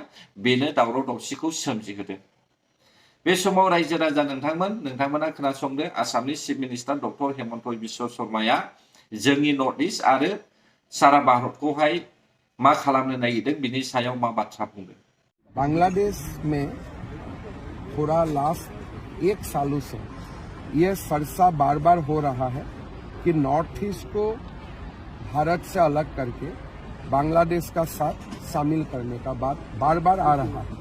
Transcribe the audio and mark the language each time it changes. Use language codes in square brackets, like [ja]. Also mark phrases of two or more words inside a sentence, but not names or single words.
[brx] बेनो दावराव दावसिखौ सोमजिहोदों। बे समाव रायजो राजा नोंथांमोना खोनासंदो। आसामनि [en] chief minister [brx] डक्टर हेमन्त बिश्व शर्माया जोंनि [en] north east [brx] आरो सारा भारतखौहाय मा खालामनो नागिरदों बिनि सायाव मा बाथ्रा बुंदों। [hi] बांग्लादेश में पूरा लास्ट 1 सालों से यह चर्चा बार बार हो रहा है कि [en] north east [hi] को भारत से अलग करके बांग्लादेश का साथ शामिल करने का बात बार बार आ रहा है।